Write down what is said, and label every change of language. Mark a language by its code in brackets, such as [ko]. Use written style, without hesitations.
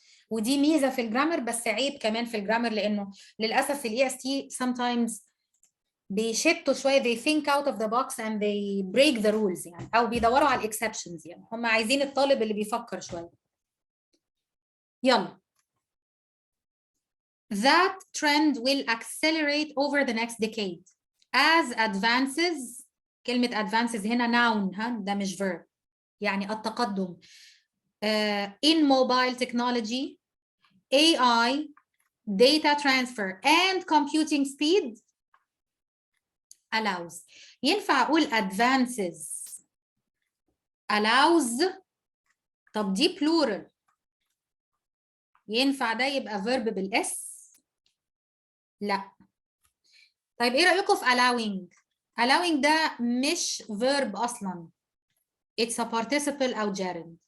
[ar] ودي ميزه في الجرامر، بس عيب كمان في الجرامر، لانه للاسف في الاي اس تي sometimes بيشتوا شويه، [en] they think out of the box and they break the rules، [ar] يعني او بيدوروا على الاكسبشنز، يعني هم عايزين الطالب اللي بيفكر شويه. يلا. [en] That trend will accelerate over the next decade as advances. [ar] كلمة advances هنا noun، ها ده مش verb، يعني التقدم [en] in mobile technology, AI, data transfer and computing speed allows. [ar] ينفع أقول advances allows؟ طب دي plural، ينفع ده يبقى verb بالاس؟ لا. طيب ايه رأيكم في allowing؟ allowing ده مش verb أصلا، [en] it's a participle [ar] أو gerund.